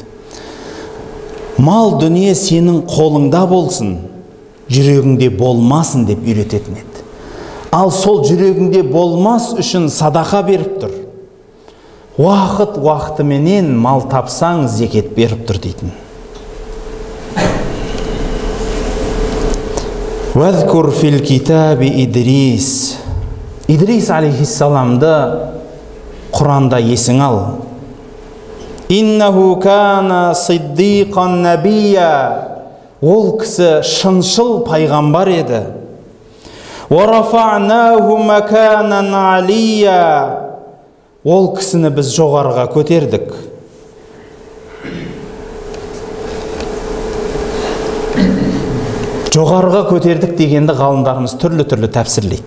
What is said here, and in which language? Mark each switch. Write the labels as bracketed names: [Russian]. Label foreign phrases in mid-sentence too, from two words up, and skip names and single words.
[Kazakh] Мал дүние сенің қолыңда болсын, жүрегіңде болмасын деп үйрететін еді. Ал сол жүрегіңде болмас үшін садақа беріп тұр. Уақытыменен мал тапсаң зекет беріп тұр дейтін. [Arabic] وَاذْكُرْ فِي الْكِتَابِ إِدْرِيسَ. [Kazakh] Идрис алейхиссаламды Құранда есің ал. [Arabic] إِنَّهُ كَانَ صِدِّيقًا نَبِيًّا. [Kazakh] Ол кісі шыншыл пайғамбар еді. [Arabic] وَرَفَعْنَاهُ مَكَانًا عَلِيًّا. [Kazakh] Ол кісіні біз жоғарыға көтердік. Жоғарыға көтердік дегенді ғалымдарымыз түрлі-түрлі тәпсірлейді.